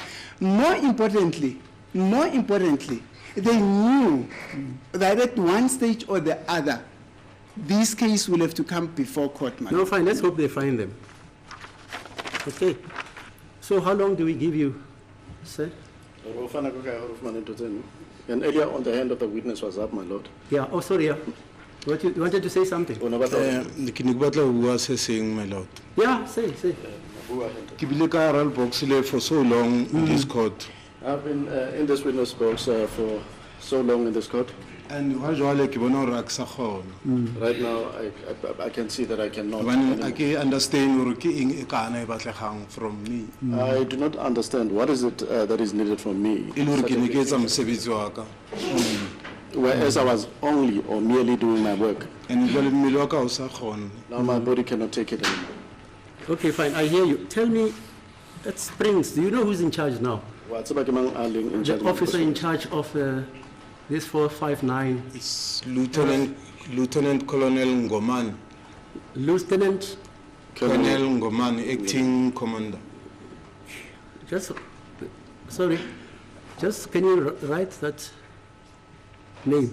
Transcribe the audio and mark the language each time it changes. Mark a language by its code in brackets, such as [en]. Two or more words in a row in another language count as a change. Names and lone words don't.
[en] More importantly, they knew that at one stage or the other, this case will have to come before court. No, fine. Let's hope they find them. Okay. So how long do we give you, sir? And earlier on, the hand of the witness was up, my lord. Yeah, oh, sorry, yeah. You wanted to say something? [st] O ne batla- Ke ne ke batla ho bua se seng, [en] my lord. Yeah, say. [st] Ke bile ka hara box le [en] for so long in this court. I've been in this witness box for so long in this court. [st] And ha jwale ke bona hore a ke sa kgona. [en] Right now, I can see that I cannot. [st] Hobane a [en] anymore. [st] ke understand hore ke eng e kana e batlegang [en] from me. I do not understand what is it that is needed from me. [st] E le hore ke ne ke etsa mosebetsi wa ka. [en] Whereas I was only or merely doing my work. [st] And jwale mmele wa ka o sa kgona. [en] Now my body cannot take it anymore. Okay, fine, I hear you. Tell me, at Springs, do you know who's in charge now? [st] Wa tseba ke mang a leng [en] in charge The of officer this? in charge of this 459. It's Lieutenant Colonel Ngomani. Lieutenant, Colonel Ngomani, acting commander. just, sorry, just can you write that name?